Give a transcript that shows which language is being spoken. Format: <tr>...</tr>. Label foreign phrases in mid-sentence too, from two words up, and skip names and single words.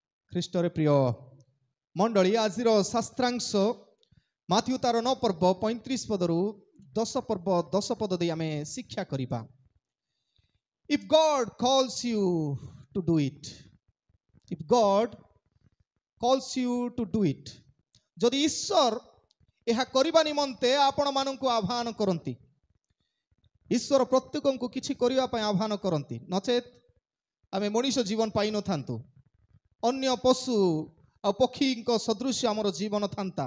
<or>ଖ୍ରୀଷ୍ଟରେ ପ୍ରିୟ ମଣ୍ଡଳୀ ଆଜିର ଶାସ୍ତ୍ରାଂଶ ମାଥ୍ୟୁ ତାର 9 ପର୍ବ 35 ପଦରୁ 10 ପର୍ବ 10 ପଦ ଦେଇ ଆମେ ଶିକ୍ଷା କରିବା।</or> <en>If God calls you to do it, if God calls you to do it,</en> <or>ଯଦି ଈଶ୍ୱର ଏହା କରିବା ନିମନ୍ତେ ଆପଣ ମାନଙ୍କୁ ଆହ୍ୱାନ କରନ୍ତି, ଈଶ୍ୱର ପ୍ରତ୍ୟେକଙ୍କୁ କିଛି କରିବା ପାଇଁ ଆହ୍ୱାନ କରନ୍ତି, ନଚେତ ଆମେ ମଣିଷ ଜୀବନ ପାଇନଥାନ୍ତୁ, ଅନ୍ୟ ପଶୁ ଆଉ ପକ୍ଷୀଙ୍କ ସଦୃଶ୍ୟ ଆମର ଜୀବନ ଥାନ୍ତା।</or>